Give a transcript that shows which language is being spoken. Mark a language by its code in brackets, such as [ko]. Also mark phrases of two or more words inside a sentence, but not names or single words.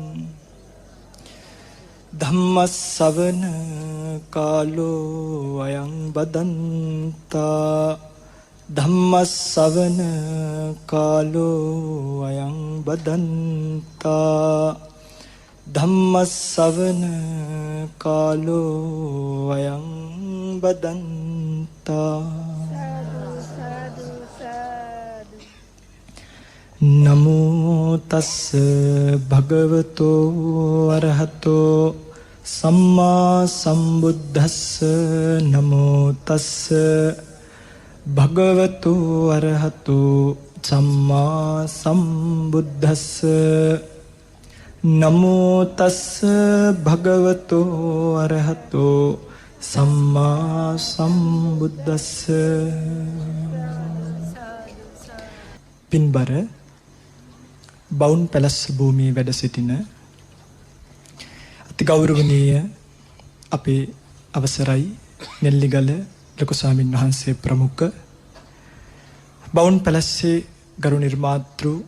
[pi] ධම්මස්සවන කාලෝ අයං බදන්තා ධම්මස්සවන කාලෝ අයං බදන්තා ධම්මස්සවන කාලෝ අයං බදන්තා නමෝ තස්ස භගවතෝ අරහතෝ සම්මා සම්බුද්දස්ස නමෝ තස්ස භගවතු අරහතු සම්මා සම්බුද්දස්ස නමෝ තස්ස භගවතු අරහතු සම්මා සම්බුද්දස්ස [si] පින්බර බවුන් පැලස්ස භූමියේ වැඩ සිටින අති ගෞරවනීය අපේ අවසරයි නෙල්ලිගල ලොකු ස්වාමීන් වහන්සේ ප්‍රමුඛ බවුන් පැලස්සේ ගරු නිර්මාතෘ